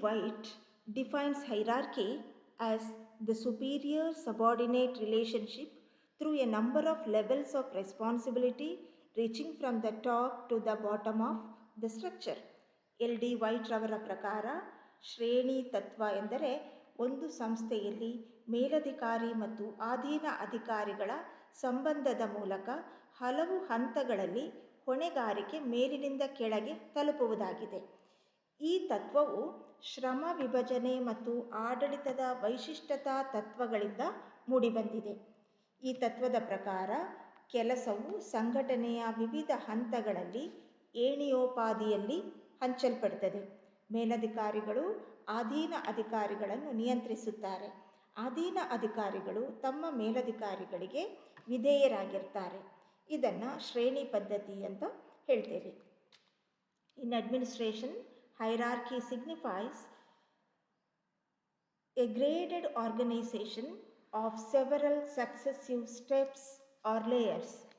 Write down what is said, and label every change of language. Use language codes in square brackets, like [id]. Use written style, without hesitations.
[en] White defines hierarchy as the superior-subordinate relationship through a number of levels of responsibility reaching from the top to the bottom of the structure. L.D. [kn] White ರವರ ಪ್ರಕಾರ ಶ್ರೇಣಿ ತತ್ವ ಎಂದರೆ ಒಂದು ಸಂಸ್ಥೆಯಲ್ಲಿ ಮೇಲಧಿಕಾರಿ ಮತ್ತು ಅಧೀನ ಅಧಿಕಾರಿಗಳ ಸಂಬಂಧದ ಮೂಲಕ ಹಲವು ಹಂತಗಳಲ್ಲಿ ಹೊಣೆಗಾರಿಕೆ ಮೇಲಿನಿಂದ ಕೆಳಗೆ ತಲುಪುವುದಾಗಿದೆ. ಈ ತತ್ವವು ಶ್ರಮ ವಿಭಜನೆ ಮತ್ತು ಆಡಳಿತದ ವೈಶಿಷ್ಟ್ಯತಾ ತತ್ವಗಳಿಂದ ಮೂಡಿಬಂದಿದೆ. ಈ ತತ್ವದ ಪ್ರಕಾರ ಕೆಲಸವು ಸಂಘಟನೆಯ ವಿವಿಧ ಹಂತಗಳಲ್ಲಿ ಏಣಿಯೋಪಾದಿಯಲ್ಲಿ ಹಂಚಲ್ಪಡುತ್ತದೆ. ಮೇಲಧಿಕಾರಿಗಳು ಅಧೀನ ಅಧಿಕಾರಿಗಳನ್ನು ನಿಯಂತ್ರಿಸುತ್ತಾರೆ. ಅಧೀನ ಅಧಿಕಾರಿಗಳು ತಮ್ಮ ಮೇಲಧಿಕಾರಿಗಳಿಗೆ ವಿಧೇಯರಾಗಿರ್ತಾರೆ. ಇದನ್ನು ಶ್ರೇಣಿ ಪದ್ಧತಿ ಅಂತ ಹೇಳ್ತೇವೆ. [en] In administration, hierarchy signifies a graded organization of several successive steps or layers.